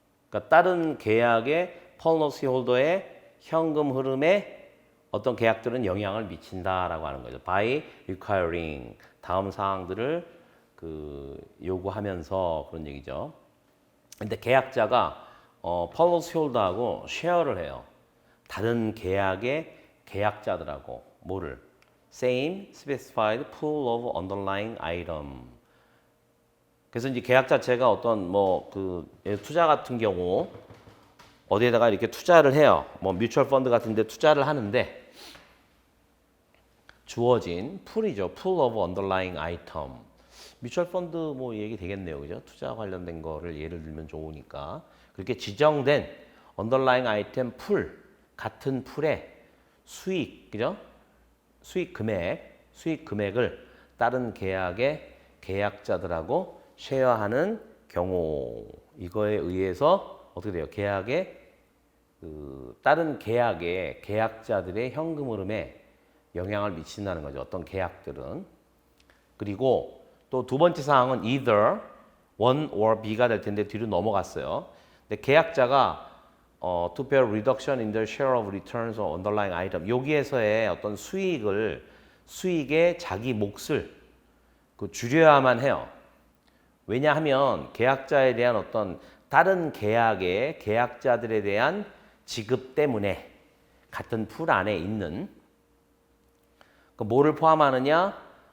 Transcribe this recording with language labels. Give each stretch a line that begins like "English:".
Korean: 그러니까 다른 계약의 policy 홀더의 현금 흐름에 어떤 계약들은 영향을 미친다라고 하는 거죠.
English: by requiring
Korean: 다음 사항들을 그 요구하면서 그런 얘기죠. 근데 계약자가 policy 홀더하고 쉐어를 해요. 다른 계약의 계약자들하고 뭐를
English: same specified pool of underlying item.
Korean: 그래서 이제 계약 자체가 어떤 뭐 그 투자 같은 경우 어디에다가 이렇게 투자를 해요. 뭐 뮤추얼 펀드 같은 데 투자를 하는데 주어진 풀이죠.
English: pool of underlying item.
Korean: 뮤추얼 펀드 뭐 얘기 되겠네요. 그죠? 투자 관련된 거를 예를 들면 좋으니까. 그렇게 지정된 언더라잉 아이템 풀 같은 풀의 수익, 그죠? 수익 금액을 다른 계약의 계약자들하고 쉐어하는 경우 이거에 의해서 어떻게 돼요? 계약의 다른 계약의 계약자들의 현금 흐름에 영향을 미친다는 거죠. 어떤 계약들은. 그리고 또 두 번째 사항은
English: either one or B
Korean: 가 될 텐데 뒤로 넘어갔어요. 근데 계약자가
English: to bear reduction in the share of returns or underlying item.
Korean: 여기에서의 어떤 수익의 자기 몫을 줄여야만 해요. 왜냐하면 계약자에 대한 어떤 다른 계약의 계약자들에 대한 지급 때문에 같은 풀 안에 있는 뭐를 포함하느냐?